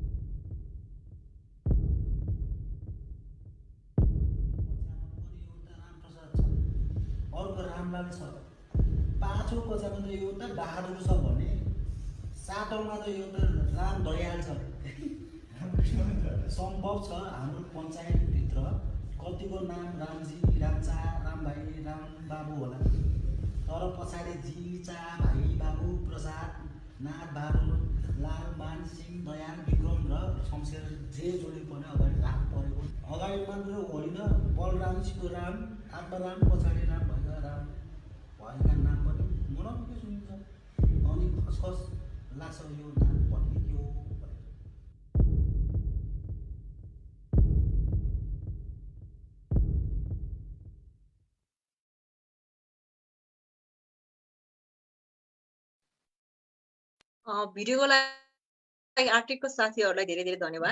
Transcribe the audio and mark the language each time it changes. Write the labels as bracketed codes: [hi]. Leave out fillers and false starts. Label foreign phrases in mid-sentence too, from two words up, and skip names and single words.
[ne] अर्को रामलाल छ, 5औं कक्षामा त एउटा बहादुर छ भने 7औंमा त एउटा राम दयाल छ। सम्भव छ हाम्रो पञ्चायतभित्र कतिको नाम रामजी, रामचा, रामभाइ, रामबाबु होला, तर पछाडि जी, चा, भाइ, बाबु, प्रसाद, नाथ, बहादुर, लाल, मान, सिंह, दयाल, विक्रम र शमशेर जे जोडी पनि अगाडि राख्नु परेको। अगाडि मात्र होइन, बलराम, शिवराम, आत्माराम, पछाडि राम भएका नाम पनि मनाउनु सुनिन्छ। अनि खसखस लाग्छ यो नाम भन्ने के हो भनेर। भिडियोको लागि आर्टिकको साथीहरूलाई धेरै धेरै धन्यवाद।